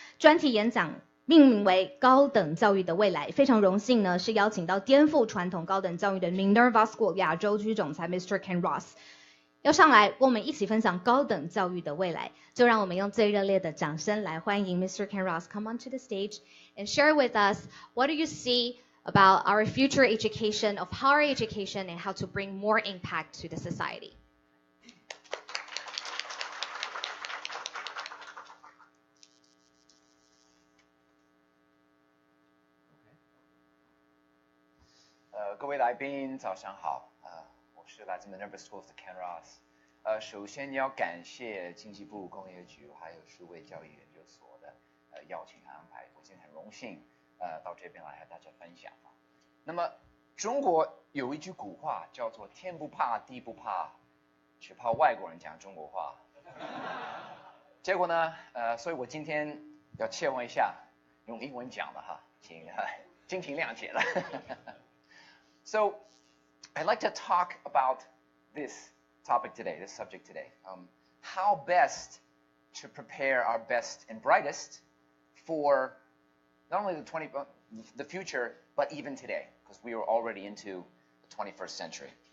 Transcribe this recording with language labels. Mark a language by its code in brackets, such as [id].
[zh] 专题演讲命名为高等教育的未来，非常荣幸呢是邀请到颠覆传统高等教育的 Minerva School 亚洲区总裁 Mr. Ken Ross 要上来跟我们一起分享高等教育的未来。就让我们用最热烈的掌声来欢迎 Mr. [en] Ken Ross come onto the stage and share with us what do you see about our future education, of higher education, and how to bring more impact to the society. Okay. [zh] 各位来宾早上好，我是来自 Minerva Schools 的 Ken Ross。首先要感谢经济部工业局还有数位教育研究所的邀请和安排，我今天很荣幸到这边来和大家分享。那么中国有一句古话叫做天不怕地不怕，只怕外国人讲中国话。结果呢，所以我今天要切换一下，用英文讲了哈，请敬请谅解了。 [en] So I'd like to talk about this topic today, this subject today. How best to prepare our best and brightest for not only the future, but even today, because we are already into the 21st century.